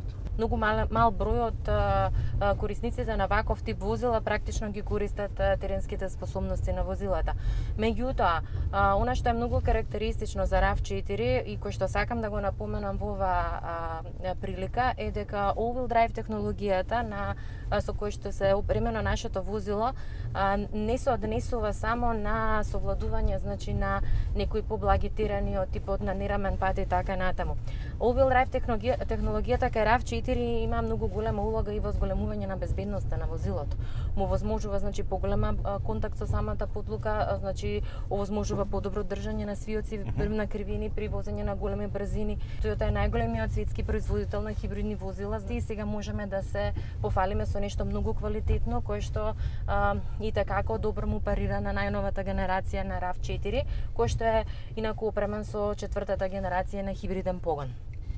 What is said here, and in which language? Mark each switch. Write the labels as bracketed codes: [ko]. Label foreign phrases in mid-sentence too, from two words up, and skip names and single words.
[mk] Многу мал број од корисниците на ваков тип возила практично ги користат теренските способности на возилата. Меѓутоа, она што е многу карактеристично за RAV4 и кој што сакам да го напоменам во оваа прилика е дека [en] all-wheel drive [mk] технологијата со кој што се опремено нашето возило не се однесува само на совладување, значи на некои поблаги терени од типот на нерамен пат и така натаму. [en] All-wheel drive [mk] технологијата кај RAV4 има многу голема улога и во зголемување на безбедноста на возилото. Му возможува значи поголема контакт со самата подлука, значи овозможува подобро држање на свиоци на кривини при возење на големи брзини. Toyota е најголемиот светски производител на хибридни возила и сега можеме да се пофалиме со нешто многу квалитетно кое што и така добро му парира на најновата генерација на RAV4, кој што е инаку опремен со четвртата генерација на хибриден погон.